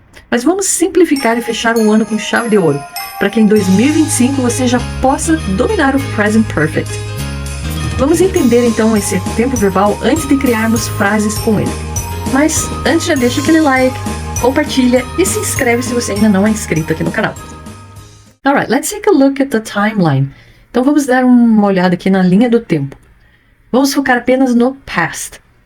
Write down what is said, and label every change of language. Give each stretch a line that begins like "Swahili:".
Portuguese: Mas vamos simplificar e fechar o ano com chave de ouro, para que em 2025 você já possa dominar o present perfect. Vamos entender então esse tempo verbal antes de criarmos frases com ele. Mas antes já deixa aquele like, compartilha e se inscreve se você ainda não é inscrito aqui no canal.
English: Alright, let's take a look at the timeline.
Portuguese: Então vamos dar uma olhada aqui na linha do tempo. Vamos focar apenas no past.